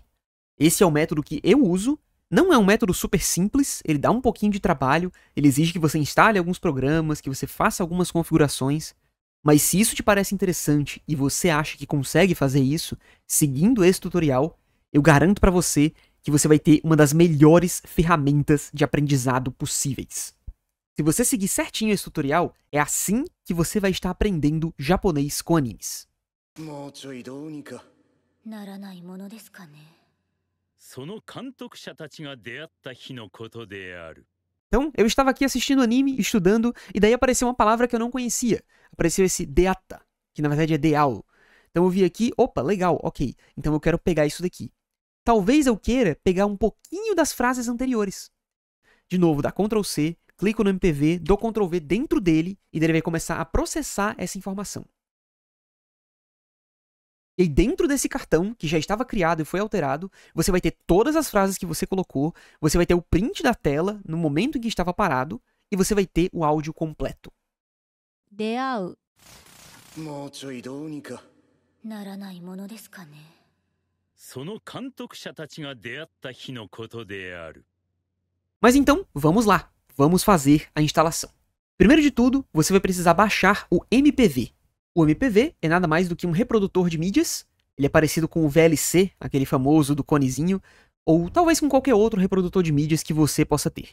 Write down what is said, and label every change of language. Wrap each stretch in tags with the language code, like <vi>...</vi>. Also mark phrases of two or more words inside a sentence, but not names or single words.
<pt>Esse é o método que eu uso, não é um método super simples, ele dá um pouquinho de trabalho, ele exige que você instale alguns programas, que você faça algumas configurações, mas se isso te parece interessante e você acha que consegue fazer isso seguindo esse tutorial, eu garanto pra você que você vai ter uma das melhores ferramentas de aprendizado possíveis. Se você seguir certinho esse tutorial, é assim que você vai estar aprendendo japonês com animes.</pt> <ja>もうちょいどうにか。ならないものですかね。その監督者たちが出会った日のことである。</ja> <pt>Então, eu estava aqui assistindo anime, estudando, e daí apareceu uma palavra que eu não conhecia. Apareceu esse deata, que na verdade é deal. Então eu vi aqui, opa, legal, ok. Então eu quero pegar isso daqui. Talvez eu queira pegar um pouquinho das frases anteriores. De novo, dá Ctrl C, clico no MPV, dou Ctrl V dentro dele, e daí ele vai começar a processar essa informação. E aí, dentro desse cartão, que já estava criado e foi alterado, você vai ter todas as frases que você colocou, você vai ter o print da tela no momento em que estava parado, e você vai ter o áudio completo.</pt> <ja>出会うもうちょいどうにか。ならないものですかね。その監督者たちが出会った日のことである。</ja> <pt>Mas então, vamos lá. Vamos fazer a instalação. Primeiro de tudo, você vai precisar baixar o MPV. O MPV é nada mais do que um reprodutor de mídias. Ele é parecido com o VLC, aquele famoso do conezinho, ou talvez com qualquer outro reprodutor de mídias que você possa ter.</pt>